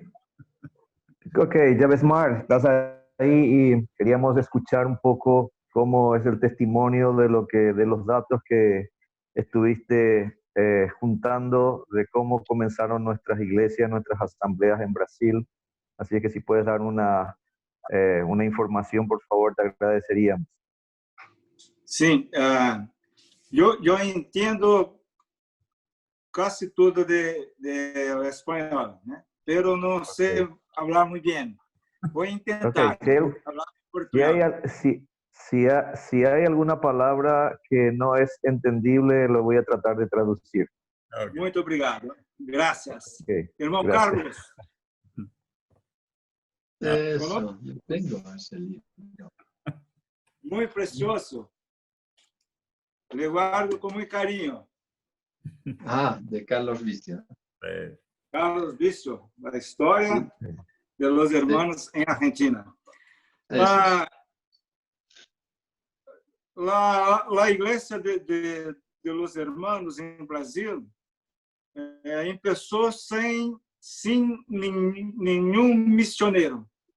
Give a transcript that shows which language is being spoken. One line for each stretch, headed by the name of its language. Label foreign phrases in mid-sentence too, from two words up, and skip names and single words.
Spanish: Ok, Javesmar, estás ahí y queríamos escuchar un poco cómo es el testimonio de los datos que estuviste juntando, de cómo comenzaron nuestras iglesias, nuestras asambleas en Brasil. Así que si puedes dar una información, por favor, te agradeceríamos.
Portuguese: Sim, eu entendo quase tudo de espanhol, né? Pero não sei falar muito bem. Vou tentar
Spanish: hablar portugués. Si hay alguna palabra que no es entendible, lo voy a tratar de traducir. Okay.
Portuguese: Muito obrigado. Graças. Okay, Irmão
Spanish: gracias. Carlos. eso, yo tengo ese libro.
Portuguese: Muito precioso.
Spanish: Le guardo
Portuguese: com muito carinho.
Spanish: Ah, de Carlos Vicio. Carlos Vicio,
Portuguese: a história
Spanish: de los hermanos en Argentina. La iglesia de los hermanos en Brasil empezó sin ningún misionero.